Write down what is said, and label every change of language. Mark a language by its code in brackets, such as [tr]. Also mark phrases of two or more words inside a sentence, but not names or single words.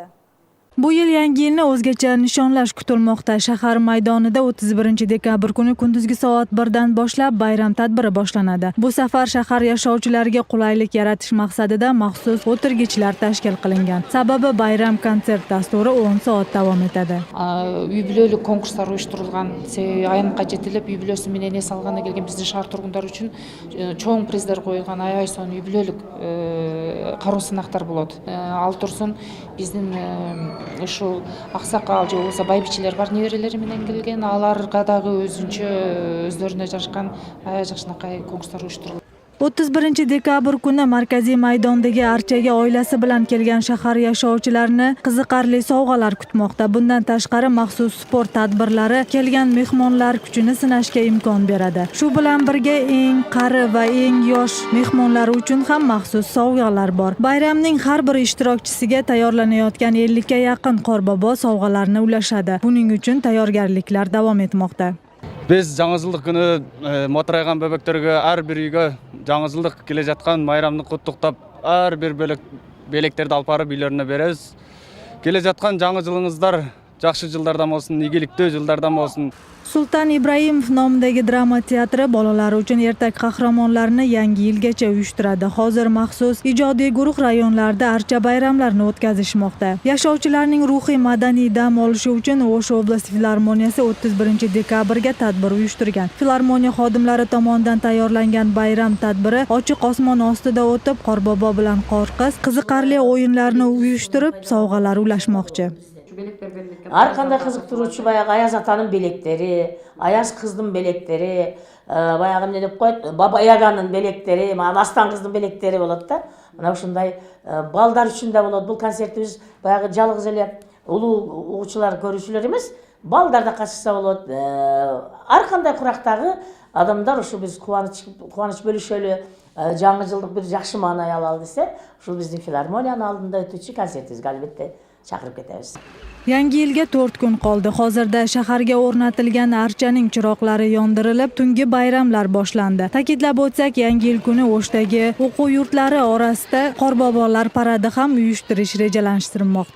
[uz] Bu yil Yangi yilni o'zgacha nishonlash kutilmoqda. Shahar maydonida 31-dekabr kuni kunduzgi soat 1 dan boshlab bayram tadbiri boshlanadi. Bu safar shahar yashovchilariga qulaylik yaratish maqsadida maxsus o'tirgichlar tashkil qilingan. Sababi bayram konsert dasturi 10 soat davom etadi. [ky] Үй-бүлөлүк конкурстар уюштурулган, аянтка жетилип, үй-бүлөсү менен эс алганы келген биздин шаар тургундары үчүн чоң приздер коюлган, аябай сонун үй-бүлөлүк кароо сынактар болот. Ал турсун биздин ушул аксакал же болбосо байбичелер бар, неберелери менен келген, аларга дагы өздөрүнө жарашкан аябай жакшынакай конкурстар уюштурулат. [uz] 31-dekabr kuni markaziy maydondagi archaga oilasi bilan kelgan shahar yashovchilarini qiziqarli sovg'alar kutmoqda. Bundan tashqari maxsus sport tadbirlari kelgan mehmonlar kuchini sinashga imkon beradi. Shu bilan birga eng qari va eng yosh mehmonlar uchun ham maxsus sovg'alar bor. Bayramning har bir ishtirokchisiga tayyorlanayotgan 50 ga yaqin qorbobo sovg'alarni ulashadi. Buning uchun tayyorgarliklar davom etmoqda. [ky] Biz жаңы жылдык күнү моторайган бөбөктөргө ар бир үйгө жаңы жылдык келе жаткан майрамды куттуктап, ар бир белектерди алып барып үйлөрүнө беребиз. Келе жаткан жаңы жылыңыздар жакшы жылдардан болсун, ийгиликтүү жылдардан болсун. [uz] Sultan Ibrohimov nomidagi drama teatri bolalar uchun ertak qahramonlarini yangi yilgacha uyushtiradi. Hozir maxsus ijodiy guruh rayonlarda archa bayramlarini o'tkazishmoqda. Yashovchilarning ruhiy madaniy dam olishi uchun O'sh oblasti filarmoniyasi 31-dekabrga tadbir uyushtirgan. Filarmoniya xodimlari tomonidan tayyorlangan bayram tadbiri ochiq osmon ostida o'tib, qorbobo bilan qorqiz qiziqarli o'yinlarni uyushtirib, sovg'alar ulashmoqchi. Har qanday qiziqtiruvchi [ky] баягы Аяз атанын белектери, Аяз кыздын белектери, баягы эмне деп коет, Баба Яганын белектери, Астан кыздын белектери болот да. Мына ушундай балдар үчүн да болот. Бул концертибиз баягы жалгыз эле улуу угуучулар көрүүчүлөр эмес, балдар да катышса болот. Ар кандай курактагы адамдар ушу биз кубаныч бөлүшөлү, жаңы жылдык бир жакшы маанай алалы десе, ушул биздин филармониянын алдында өтүүчү концертибизге албетте [uz] chaqirib ketamiz. Yangi yilga 4 kun qoldi. Hozirda shaharga o'rnatilgan archaning chiroqlari yondirilib, tungi bayramlar boshlandi. Ta'kidlab o'tsak, Yangi yil kuni O'shdagi o'quv yurtlari orasida qorbobolar paradi ham uyushtirish rejalashtirilmoqda.